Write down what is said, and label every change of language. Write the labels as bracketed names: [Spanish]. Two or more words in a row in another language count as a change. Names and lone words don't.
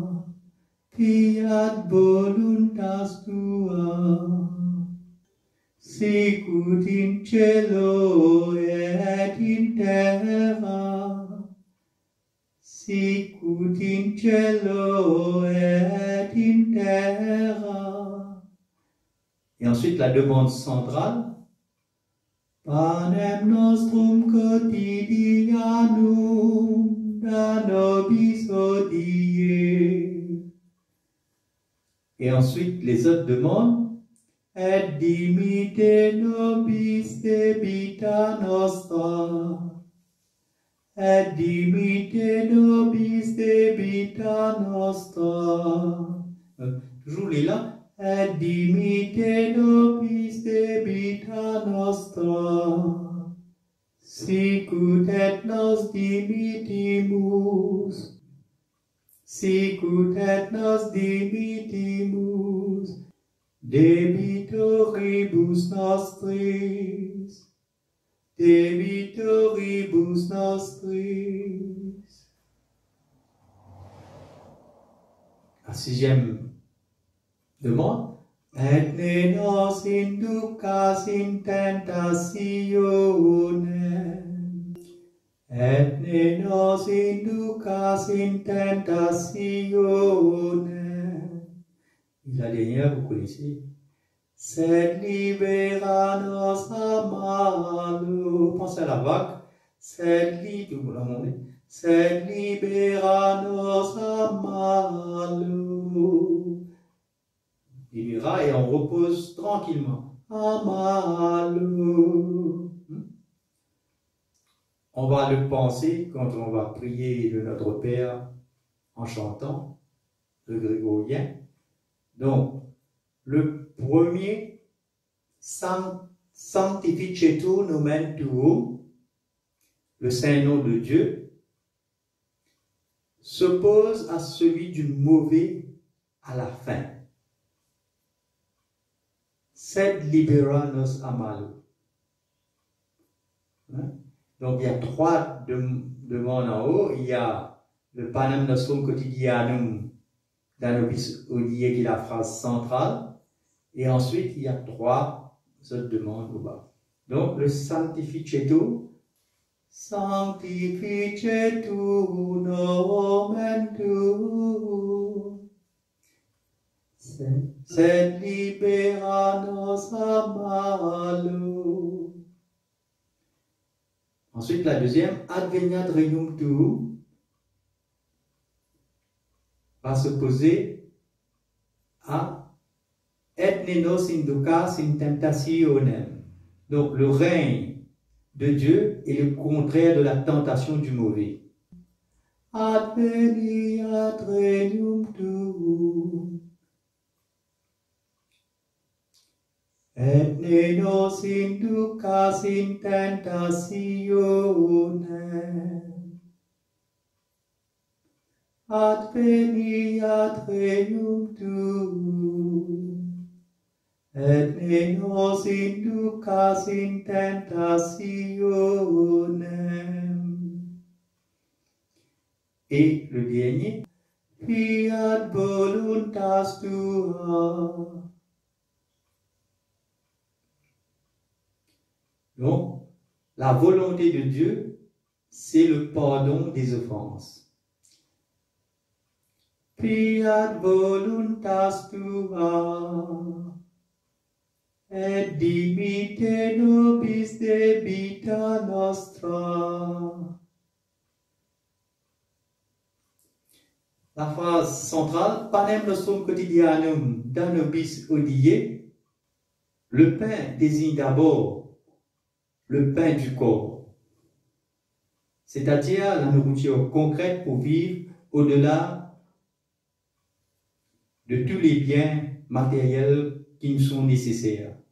[Latin] Fiat voluntas tua, sicut in cielo et in terra, sicut in cielo et in terra. [French] Et ensuite la demande centrale, [Latin] Panem nostrum quotidianum da nobis hodie. [French] Et ensuite, les autres demandent, [Latin] et dimite nobis debita nostra. Et dimite nobis debita nostra. [French] Toujours les là. [Latin] Et dimite nobis debita nostra. Sicut et nos dimitimus. Sicut et nos dimitimus debitoribus nostris, debitoribus nostris. [French] La 6e demande, [Latin] et ne nos inducas in tentationem. Et ne nos inducas in tentationem. [French] La dernière, vous connaissez. [Latin] Sed libera nos a malo. [French] Pensez à la vague. [Latin] Sed libera nos a malo. [French] Libera et on repose tranquillement. [Latin] A malo. [French] On va le penser quand on va prier le Notre Père en chantant le grégorien. Donc, le premier, [Latin] Sanctificetur nomen tuum, [French] le Saint-Nom de Dieu, s'oppose à celui du mauvais à la fin. [Latin] Sed libera nos a malo. [French] Hein? Donc il y a trois demandes en haut. Il y a le [Latin] panem nostrum quotidianum d'Anobis Odie [French] qui est la phrase centrale. Et ensuite, il y a trois autres demandes au bas. Donc le [Latin] sanctificetur, sanctificetur nomen tuum, sed libera nos a malo. [French] Ensuite, la deuxième, [Latin] adveniat regnum tuum, [French] va se poser à [Latin] et ne nos inducas in tentationem. [French] Donc, le règne de Dieu est le contraire de la tentation du mauvais. [Latin] Adveniat regnum tuum, et ne nos inducas in tentationem. Adveniat regnum tuum, et ne nos inducas in tentationem. [French] Et le dernier, [Latin] fiat voluntas tua. [French] Donc, la volonté de Dieu, c'est le pardon des offenses. [Latin] Fiat voluntas tua, et dimitte nobis debita nostra. [French] La phrase centrale, [Latin] panem nostrum quotidianum d'Anobis Odie, [French] le pain désigne d'abord le pain du corps, c'est-à-dire la nourriture concrète pour vivre au-delà de tous les biens matériels qui nous sont nécessaires.